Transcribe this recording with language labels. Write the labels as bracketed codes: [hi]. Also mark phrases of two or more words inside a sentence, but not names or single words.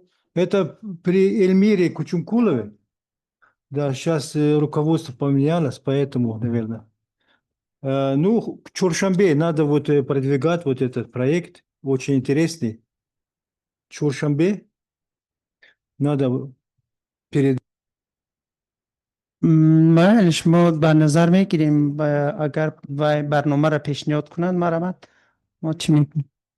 [ru] Это при Эльмире Кучумкулове? Да, сейчас руководство поменялось, поэтому, наверное. Ну, в Чоршамбе надо вот продвигать вот этот проект, очень интересный. Чоршамбе надо перед... [fa] معلش ما به نظر میگیریم اگر برنامه را پیشنهاد کنند ما چی میکنیم؟